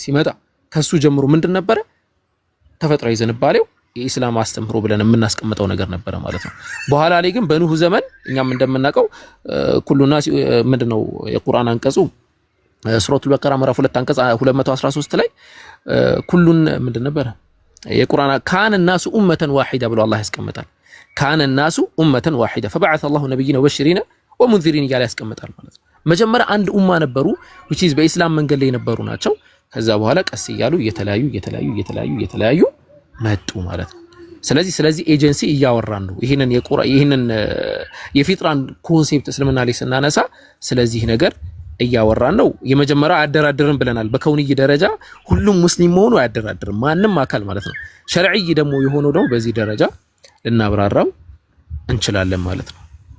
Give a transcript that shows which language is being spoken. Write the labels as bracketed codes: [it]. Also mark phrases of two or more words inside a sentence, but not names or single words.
[am] ሲመጣ ከሱ ጀምሮ ምንድን ነበረ ተፈጥሯዊ ዝንባሌው የኢስላም አስተምህሮ ብለን የምናስቀምጠው ነገር ነበረ ማለት ነው በኋላ ላይ ግን በኑህ ዘመን እኛም እንደምናውቀው ኩሉና ምንድነው የቁርአን አንቀጹ ሱረቱል በቀራ ምዕራፍ 2 አንቀጽ 213 ላይ ኩሉን ምንድን ነበር የቁርአን ካን [ar] الناس امه واحده [am] ብሎ አላህ ያስቀምጣል ካን [ar] الناس امه واحده فبعث الله نبيين وبشرين ومنذرين [am] እያለ ያስቀምጣል ማለት ነው መጀመሪያ አንድ ኡማ ነበሩ [en] which is [am] በኢስላም መንገድ ላይ ነበሩ ናቸው ከዛ በኋላ ቀስ ይያሉ እየተለያዩ መጡ ማለት ነው ስለዚህ ኤጀንሲ እያወራን ነው ይሄንን የፊጥራን ኮንሴፕት እስልምና ላይ ስናነሳ ስለዚህ ነገር እያወራን ነው የመጀመሪያው አያደራድርም ብለናል በከውንይ ደረጃ ሁሉም ሙስሊም ሆኖ አያደራድርም ማንንም አካል ማለት ነው ሸርዒ ደግሞ የሆነው ደግሞ በዚህ ደረጃ ልናብራራው እንችላለን ማለት ነው